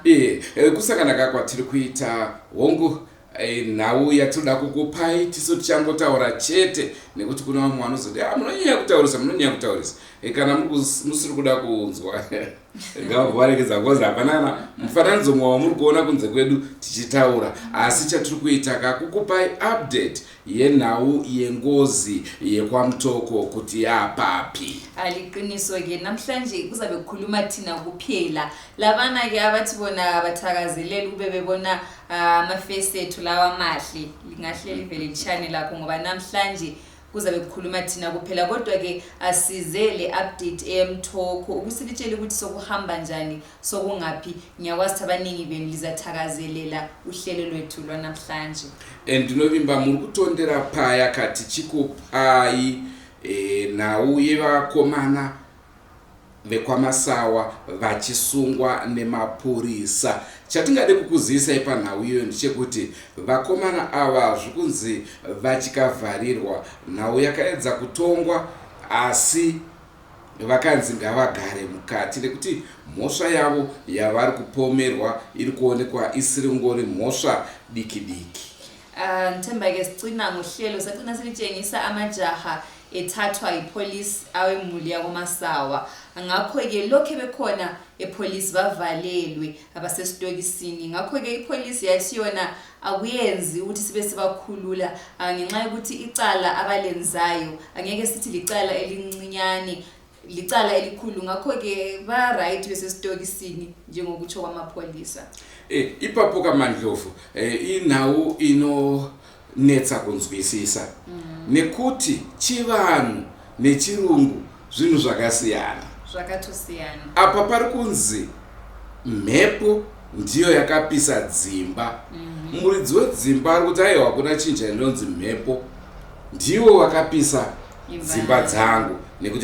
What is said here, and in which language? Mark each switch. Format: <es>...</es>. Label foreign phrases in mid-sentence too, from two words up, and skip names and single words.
<sn>kusakanaka kwatiri kuita hongu nhau yatoda kukupai tiso tichangotaura chete nekuti kuna vamwe vanozoti munonyanya kutaurisa kana musiri kuda kuunzwa ngavarekedza ngozi hapanana mufananidzo mwa wamuri kuona kunze kwedu tichitaura asi chatiri kuita kakukupai update yenhau yengozi yekwamutoko kuti yapapi</sn> <nd>aliqiniso ke namhlanje kuzabe kukhuluma thina kuphela lavana ke abathibona bathakazelela kube bebona amaface ethu lawa mahle lingahleli vele lichannel lakho ngoba namhlanje kuzabe kukhuluma thina kuphela kodwa ke asizele update eMtoko ukusitshela ukuthi sokuhamba njani sokungaphi ngiyakwazi abaningi benu lizathakazelela uhlelo lwethu lwanamhlanje</nd> <sn>ndinovimba muri kutondera paya kati chikupai nhau yevakomana vekwamasawa vachisungwa nemapurisa chatingade kukuzivisa panhau iyoyo ndechekuti vakomana ava zvikunzi vachikavharirwa nhau yakaedza kutongwa asi vakanzi ngavagare mukati nekuti mhosva yavo yavari kupomerwa iri kuonekwa isiri ngori mhosva diki diki.</sn> <nd>Nthemba ke sicina ngohlelo sacina silitshengisa amajaha ethathwa ipolice awemuli yakomasawa ngakho ke lokho bekhona epolice bavalelwe abasesitokisini ngakho ke ipolice yathi yona akuyenzi ukuthi sibe sibakhulula ngenxa yokuthi icala abalenzayo angeke sithi licala elincinyane licala elikhulu ngakho ke ba right besesitokisini njengokutsho kwamapolisa</nd> <sn>ipapo kaMandlovu inhau ino netsa kunzwisisa nekuti chivanhu nechirungu zvinhu zvakasiyana zvakatosiyana apa pari kunzi mhepo ndiyo yakapisa dzimba muridzi wedzimba ari kuti aiwa kuna chinja inonzi mhepo ndiwo wakapisa dzimba dzangu nekuti</sn>